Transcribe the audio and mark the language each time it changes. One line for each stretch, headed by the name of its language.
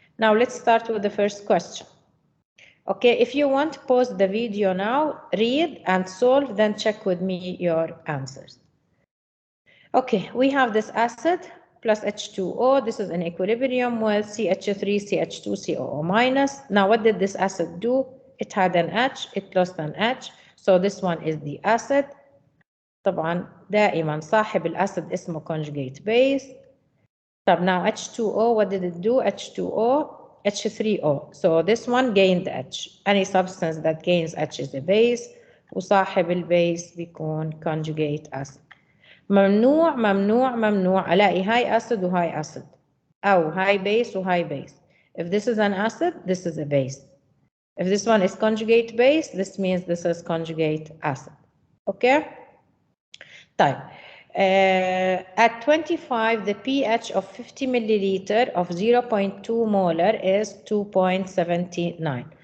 English: Now let's start with the first question. Okay, if you want, pause the video now, read and solve, then check with me your answers. Okay, we have this acid plus H2O. This is in equilibrium with CH3, CH2, COO minus. Now what did this acid do? It had an H, it lost an H. So this one is the acid.
Arabic: طبعا دائما صاحب الأسد اسمه conjugate base.
English: طب now H2O, what did it do? H2O, H3O. So this one gained H. Any substance that gains H is a base.
Arabic: وصاحب البيس بيكون conjugate acid. ممنوع ممنوع ممنوع ألاقي هاي acid وهاي acid. أو هاي base وهاي base.
English: If this is an acid, this is a base. If this one is conjugate base, this means this is conjugate acid. Okay?
Arabic: طيب.
English: At 25, the pH of 50 milliliter of 0.2 molar is 2.79.